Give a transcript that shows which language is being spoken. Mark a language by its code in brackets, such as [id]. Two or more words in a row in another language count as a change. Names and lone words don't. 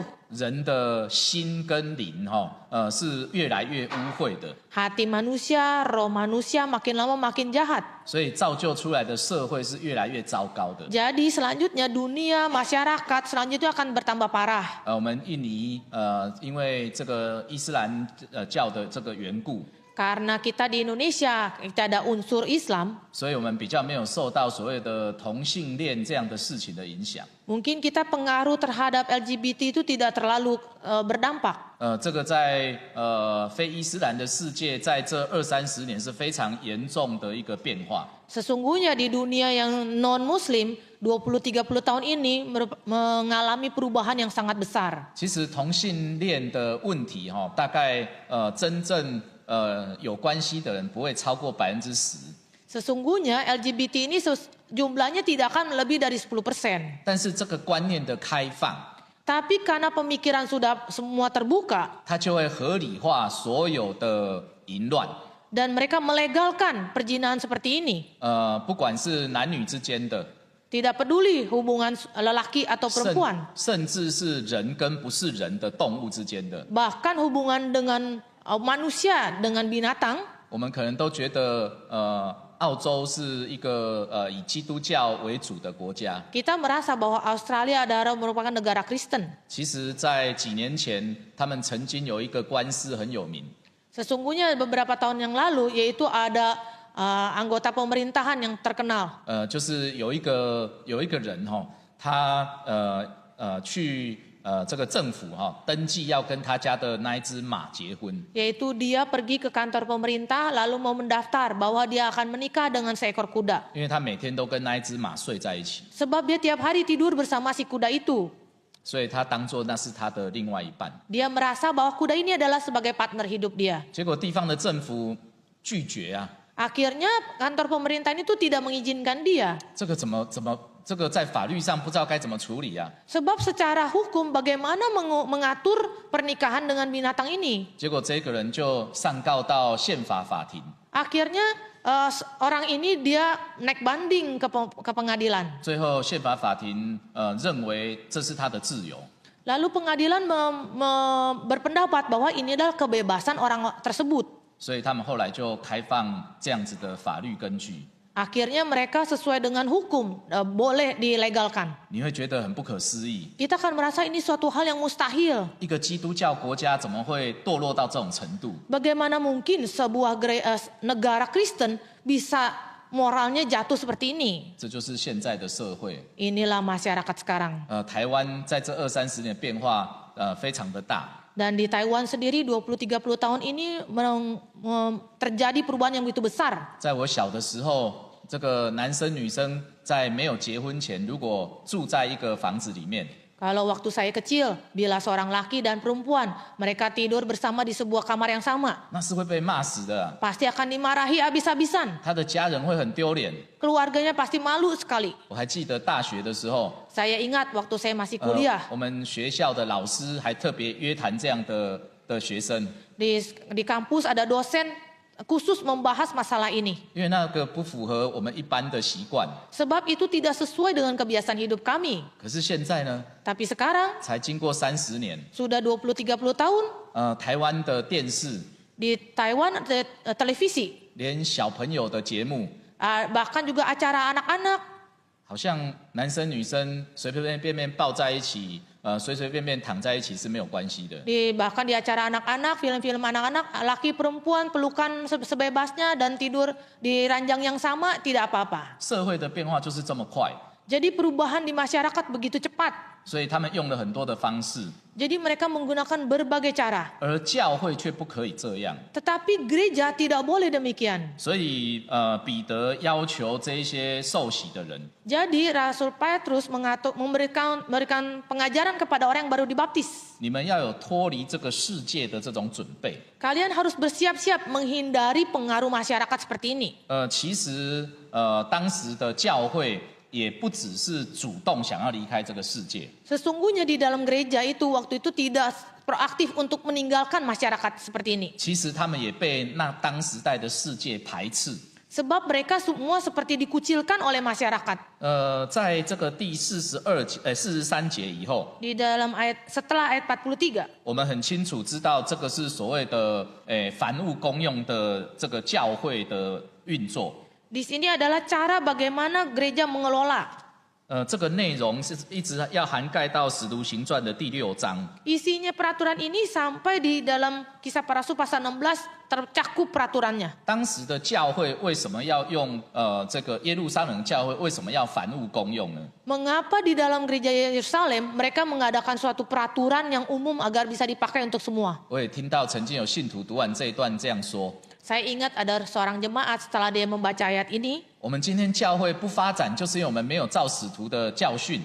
[zh] 人的心跟灵是越来越污秽的， [id] Hati manusia, roh manusia makin lama makin jahat. [zh] 所以造就出来的社会是越来越糟糕的。 [id] Jadi selanjutnya dunia, masyarakat selanjutnya akan bertambah parah. [zh] 我们印尼因为这个伊斯兰教的这个缘故， [id] Karena kita di Indonesia, kita ada unsur Islam, [zh] 所以我们比较没有受到所谓的同性恋这样的事情的影响。 [id] mungkin kita pengaruh terhadap LGBT itu tidak terlalu berdampak. [zh] 这个在非伊斯兰的世界，在这20-30年是非常严重的一个变化。 [id] Sesungguhnya di dunia yang non-muslim 20-30 tahun ini mengalami perubahan yang sangat besar. [zh] 其实同性恋的问题大概真正有关系的人不会超过10%。 [id] Sesungguhnya LGBT ini jumlahnya tidak akan lebih dari 10%. [zh] 但是这个观念的开放， [id] Tapi karena pemikiran sudah semua terbuka [zh] 它就会合理化所有的淫乱。 [id] dan mereka melegalkan perjinahan seperti ini. [zh] 不管是男女之间的， [id] Tidak peduli hubungan lelaki atau perempuan. [zh] 甚至是人跟不是人的动物之间的， [id] Bahkan hubungan dengan manusia dengan binatang. [zh] 我们可能都觉得澳洲是一个以基督教为主的国家。 [id] Kita merasa bahwa Australia adalah merupakan negara Kristen. [zh] 其实，在几年前，他们曾经有一个官司很有名， [id] Sesungguhnya beberapa tahun yang lalu yaitu ada anggota pemerintahan yang terkenal. [zh] 就是有一个人他去这个政府登记要跟他家的那一只马结婚。 [id] Yaitu dia pergi ke kantor pemerintah lalu mau mendaftar bahwa dia akan menikah dengan seekor kuda. [zh] 因为他每天都跟那一只马睡在一起， [id] Sebab dia tiap hari tidur bersama si kuda itu. [zh] 所以他当作那是他的另外一半。 [id] Dia merasa bahwa kuda ini adalah sebagai partner hidup dia. [zh] 结果地方的政府拒绝啊， [id] Akhirnya kantor pemerintahan itu tidak mengizinkan dia. [zh] 这个怎么这个在法律上不知道该怎么处理啊？ [id] Sebab secara hukum bagaimana mengatur pernikahan dengan binatang ini? [zh] 结果这个人就上告到宪法法庭， [id] Akhirnya orang ini dia naik banding ke pengadilan. [zh] 最后宪法法庭认为这是他的自由， [id] Lalu pengadilan berpendapat bahwa ini adalah kebebasan orang tersebut. [zh] 所以他们后来就开放这样子的法律根据。 [id] Akhirnya mereka sesuai dengan hukum boleh dilegalkan. [zh] 你会觉得很不可思议， [id] Kita akan merasa ini suatu hal yang mustahil. [zh] 一个基督教国家怎么会堕落到这种程度？ [id] Bagaimana mungkin sebuah negara Kristen bisa moralnya jatuh seperti ini? [zh] 这就是现在的社会。 [id] Inilah masyarakat sekarang. [zh] 台湾在这20-30年变化非常的大。 [id] Dan di Taiwan sendiri 20-30 tahun ini terjadi perubahan yang begitu besar. [zh] 在我小的时候，这个男生女生在没有结婚前，如果住在一个房子里面， [id] Kalau waktu saya kecil, bila seorang laki dan perempuan mereka tidur bersama di sebuah kamar yang sama, [zh] 那是会被骂死的， [id] pasti akan dimarahi habis-habisan. [zh] 他的家人会很丢脸。 [id] Keluarganya pasti malu sekali. [zh] 我还记得大学的时候， [id] Saya ingat waktu saya masih kuliah [zh] 我们学校的老师还特别约谈这样的学生， [id] di kampus ada dosen khusus membahas masalah ini. [zh] 因为那个不符合我们一般的习惯。 [id] Sebab itu tidak sesuai dengan kebiasaan hidup kami. [zh] 可是现在呢， [id] Tapi sekarang [zh] 才经过30年， [id] sudah 20-30 tahun [zh] 台湾的电视， [id] di Taiwan ada televisi, [zh] 连小朋友的节目， [id] bahkan juga acara anak-anak. [zh] 好像男生女生随随便便抱在一起，随随便便躺在一起是没有关系的。 [id] Bahkan di acara anak-anak, film-film anak-anak, laki perempuan pelukan sebebasnya dan tidur di ranjang yang sama tidak apa-apa. [zh] 社会的变化就是这么快， [id] Jadi perubahan di masyarakat begitu cepat. [zh] 所以他们用了很多的方式， [id] Jadi mereka menggunakan berbagai cara. [zh] 而教会却不可以这样。 [id] Tetapi gereja tidak boleh demikian. [zh] 所以彼得要求这一些受洗的人， [id] Jadi Rasul Petrus memberikan pengajaran kepada orang yang baru dibaptis. [zh] 你们要有脱离这个世界的这种准备。 [id] Kalian harus bersiap-siap menghindari pengaruh masyarakat seperti ini. [zh] 其实当时的教会也不只是主动想要离开这个世界， [id] Sesungguhnya di dalam gereja itu waktu itu tidak proaktif untuk meninggalkan masyarakat seperti ini. [zh] 其实他们也被当时代的世界排斥。 [id] Sebab mereka semua seperti dikucilkan oleh masyarakat. [zh] 在这个第43节以后， [id] Di dalam setelah ayat 43, [zh] 我们很清楚知道这个是所谓的凡物公用的这个教会的运作。 [id] di sini adalah cara bagaimana gereja mengelola. [zh] 这个内容是一直要涵盖到使徒行传的第6章。 [id] Isinya peraturan ini sampai di dalam Kisah Para Rasul pasal 16 tercakup peraturannya. [zh] 当时的教会为什么要用这个耶路撒冷教会为什么要凡物公用呢？ [id] Mengapa di dalam gereja Yerusalem mereka mengadakan suatu peraturan yang umum agar bisa dipakai untuk semua? [zh] 我也听到曾经有信徒读完这一段这样说： [id] Saya ingat ada seorang jemaat setelah dia membaca ayat ini, [zh] 我们今天教会不发展，就是因为我们没有照使徒的教训。